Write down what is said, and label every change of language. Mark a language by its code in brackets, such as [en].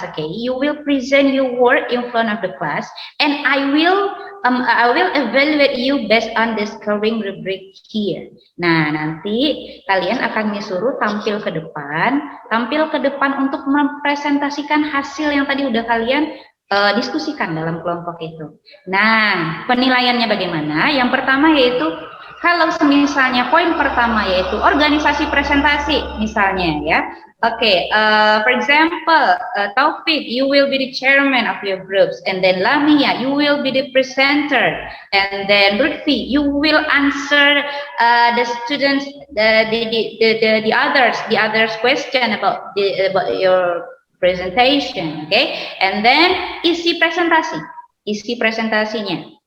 [en] Okay, you will present your work in front of the class, and I will evaluate you based on the scoring rubric here. [id] Nah, nanti kalian akan disuruh tampil ke depan untuk mempresentasikan hasil yang tadi udah kalian diskusikan dalam kelompok itu. Nah, penilaiannya bagaimana? Yang pertama yaitu kalau misalnya poin pertama yaitu organisasi presentasi misalnya, ya. [en] Okay, for example, Taufik, you will be the chairman of your groups, and then Lamia, you will be the presenter, and then Lutfi, you will answer the students the others question about your presentation, okay, and then [id] isi presentasinya.